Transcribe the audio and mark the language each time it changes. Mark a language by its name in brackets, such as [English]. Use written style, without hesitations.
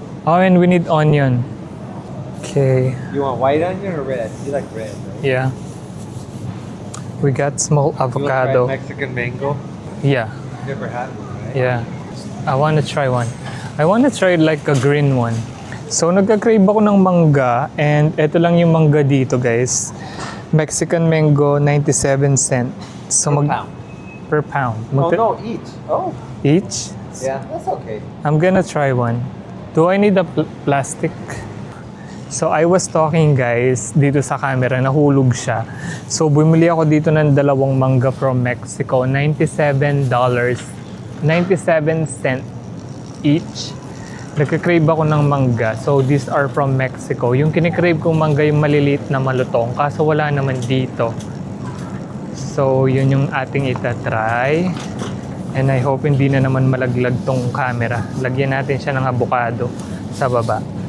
[English] Oh, and we need onion. Okay, You want white onion or red? You like red, right? yeah. We got small You want to try avocado. Mexican mango? Yeah, Never had one, right? yeah. I want to try one. I want to try like a green one. [Filipino] So, nagka-crave ako ng mangga and eto lang yung mangga dito, guys. [English] Mexican mango, 97 cents. So, Per pound. Per pound. Oh, no, each. Oh. Each? Yeah, that's okay. I'm gonna try one. Do I need a plastic? So, I was talking, guys, [Filipino] dito sa camera, nahulog siya. So, bumili ako dito ng dalawang mangga [English] from Mexico. [Filipino] $97. [English] 97 cents each. [Filipino] Nagka-crave ako ng mangga. [English] So, these are from Mexico. [Filipino] Yung kinikrave kong mangga, yung maliliit na malutong. Kaso wala naman dito. So, yun yung ating itatry. [English] And I hope [Filipino] hindi na naman malaglag tong camera. Lagyan natin siya ng avocado sa baba.